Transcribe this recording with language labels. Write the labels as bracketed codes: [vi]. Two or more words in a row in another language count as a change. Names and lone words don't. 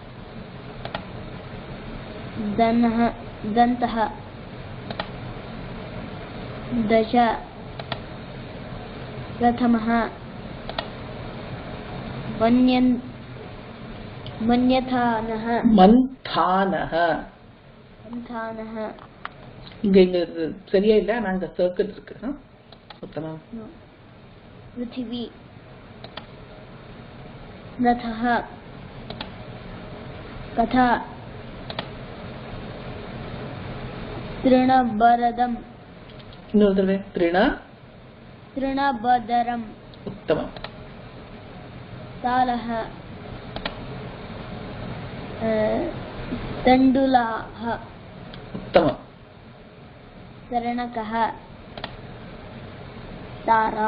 [sa] दनः. दन्तः. दश. प्रथमः. मन्यथानः. मन्थानः. मन्थानः. [ta] இங்க சரியா இல்ல, நாங்க சர்க்கிள் இருக்கு. உத்தமம். [sa] पृथिवी. रथः. कथा. तृणबरदम. [ta] இன்னொரு தடவை. [sa] तृणबदरम् उत्तमम्. तालः तण्डुलाः उत्तमम्. तरणकः तारा